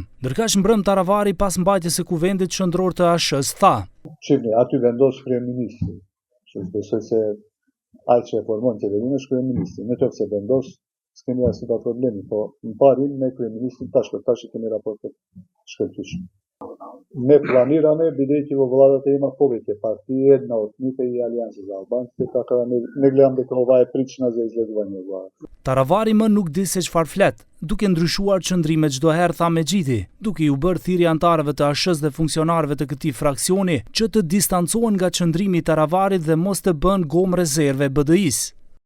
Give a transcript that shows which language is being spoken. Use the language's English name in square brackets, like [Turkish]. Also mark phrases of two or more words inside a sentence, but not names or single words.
[Albanian] Ndërkaq mbrëm Taravari pas mbajtjes së kuvendit qendror të ASH-s tha: "Shihni, aty vendos kryeministri. Që besoj se ai që e formon qeverinë është kryeministri. Në qoftë se vendos, s'kemi asnjë problemi, po në parim me kryeministrin tash kemi raportet shkëlqyeshme. [Macedonian] Me planirane бидејќи во владата има повеќе партии, една од нив е и Алијанса за албанците, така да не гледам дека ова е причина за излегување од владата." [Albanian] Taravari më nuk di se çfarë flet, duke ndryshuar qëndrime çdo herë, tha Mexhiti, duke u bërë thirrje antarëve të ASH-s dhe funksionarëve të këtij fraksioni që të distancohen nga qëndrimi i Taravarit dhe mos të bën gomë rezerve BDI-s.